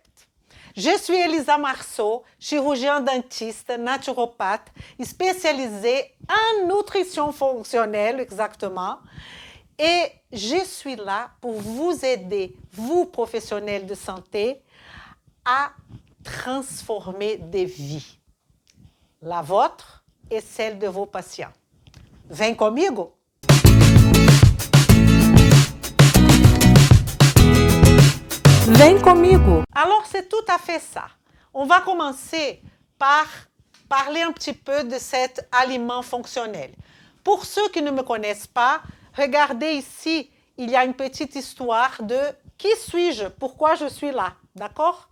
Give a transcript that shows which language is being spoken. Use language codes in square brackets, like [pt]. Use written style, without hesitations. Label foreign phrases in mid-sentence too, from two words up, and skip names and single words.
[fr] Je suis Elisa Marceau, chirurgien dentiste, naturopathe, spécialisée en nutrition fonctionnelle exactement. Et je suis là pour vous aider, vous professionnels de santé, à transformer des vies. La vôtre et celle de vos patients. [pt] Vem comigo? Vem comigo. [fr] Alors, c'est tout à fait ça. On va commencer par parler un petit peu de cet aliment fonctionnel. Pour ceux qui ne me connaissent pas, regardez ici, il y a une petite histoire de qui suis-je, pourquoi je suis là, d'accord?